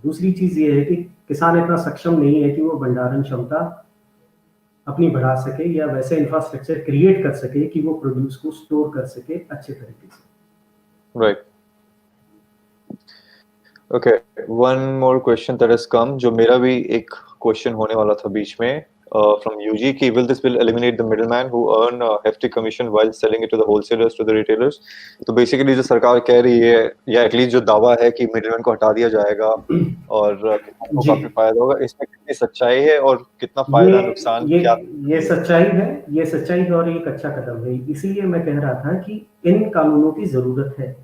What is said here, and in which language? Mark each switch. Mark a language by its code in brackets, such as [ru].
[hi] दूसरी चीज ये है कि किसान इतना सक्षम नहीं है कि वो भंडारण क्षमता अपनी बढ़ा सके या वैसे इंफ्रास्ट्रक्चर क्रिएट कर सके कि वो प्रोड्यूस को स्टोर कर सके अच्छे तरीके से। [en] right, okay, one more question that has come, [hi] जो मेरा भी एक क्वेश्चन होने वाला था बीच में। [en] from UG [hi] कि [en] will this bill eliminate the middleman who earn a hefty commission while selling it to the wholesalers to the retailers? [hi] तो बेसिकली जो सरकार कह रही है या एटलीस्ट जो दावा है कि मिडलमैन को हटा दिया जाएगा और किसानों को जी, काफी फायदा होगा, इसमें कितनी सच्चाई है और कितना ये फायदा नुकसान ये क्या? ये सच्चाई है और ये एक अच्छा कदम है। इसीलिए मैं कह रहा था कि इन कानूनों की ज़रूरत है।